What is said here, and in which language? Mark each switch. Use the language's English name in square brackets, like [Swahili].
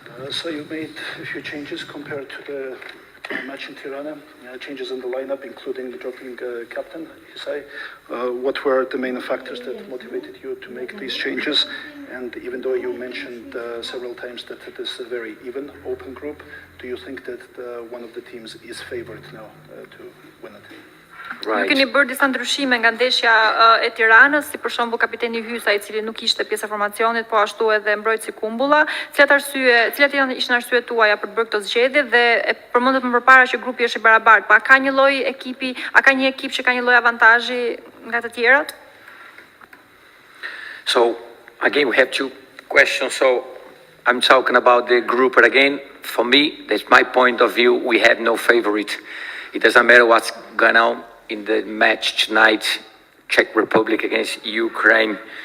[English] So you made a few changes compared to the match in Tirana, changes in the lineup, including dropping captain Hisai. What were the main factors that motivated you to make these changes? And even though you mentioned several times that it is a very even, open group, do you think that one of the teams is favored now to win it? Right. [Albanian] Keni bërë disa ndryshime nga ndeshja e Tiranës, si për shembull kapiteni Hysa I cili nuk ishte pjesë e formacionit, po ashtu edhe mbrojtësi Kumbulla. Cilat ishin arsyet tuaja për të bërë këtë zgjedhje dhe përmendet më përpara që grupi është I barabartë. Pa ka një lloj ekipi, a ka një ekip që ka një lloj avantazhi nga të tjerat? [English] So again, we have two questions. So I'm talking about the group, but again, for me, that's my point of view. We have no favorite. It doesn't matter what's going on in the match tonight, Czech Republic against Ukraine.